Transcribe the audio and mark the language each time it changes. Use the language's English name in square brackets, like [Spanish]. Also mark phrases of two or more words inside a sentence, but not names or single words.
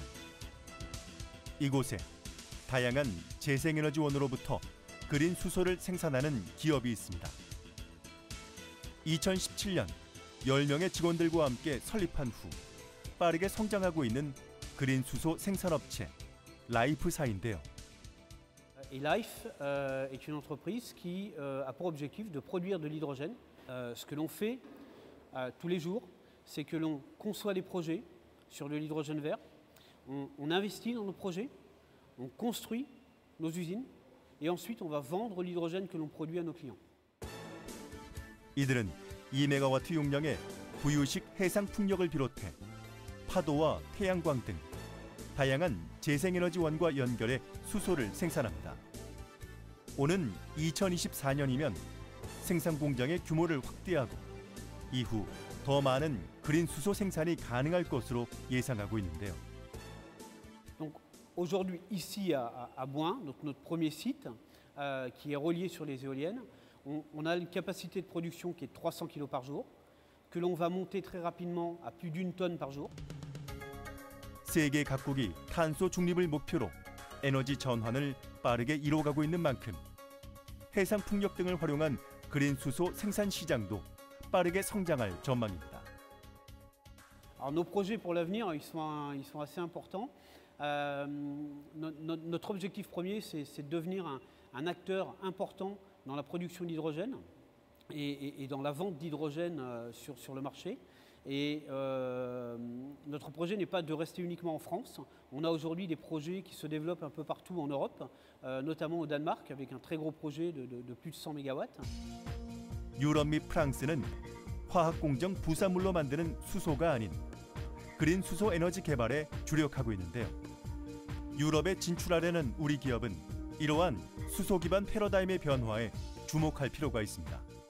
[Korean] 이곳에 다양한 재생에너지원으로부터 그린 수소를 생산하는 기업이 있습니다. 2017년 10명의 직원들과 함께 설립한 후 빠르게 성장하고 있는 그린 수소 생산업체 라이프사인데요. [French] Et Life est une entreprise qui a pour objectif de produire de l'hydrogène. Ce que l'on fait tous les jours, c'est que l'on conçoit des projets sur de l'hydrogène vert, on investit dans nos projets, on construit nos usines et ensuite on va vendre l'hydrogène que l'on produit à nos clients. [Korean] 이들은 2메가와트 용량의 부유식 해상 풍력을 비롯해 파도와 태양광 등 다양한 재생에너지원과 연결해 수소를 생산합니다. 오는 2024년이면 생산 공장의 규모를 확대하고 이후 더 많은 그린 수소 생산이 가능할 것으로 예상하고 있는데요. [French] Donc aujourd'hui ici à Bouin, notre premier site qui est relié sur les éoliennes, on a une capacité de production qui est 300 kg par jour, que l'on va monter très rapidement à plus d'1 tonne par jour. [Korean] 세계 각국이 탄소 중립을 목표로 에너지 전환을 빠르게 이뤄가고 있는 만큼 해상 풍력 등을 활용한 그린 수소 생산 시장도 빠르게 성장할 전망입니다. [French] Alors nos projets pour l'avenir, ils sont assez importants. Notre objectif premier, c'est de devenir un acteur important dans la production d'hydrogène et dans la vente d'hydrogène sur le marché. Et notre projet n'est pas de rester uniquement en France. On a aujourd'hui des projets qui se développent un peu partout en Europe, notamment au Danemark, avec un très gros projet de plus de 100 MW. [Korean] 유럽 및 프랑스는 화학 공정 부산물로 만드는 수소가 아닌 그린 수소 에너지 개발에 주력하고 있는데요. 유럽에 진출하려는 우리 기업은 이러한 수소 기반 패러다임의 변화에 주목할 필요가 있습니다.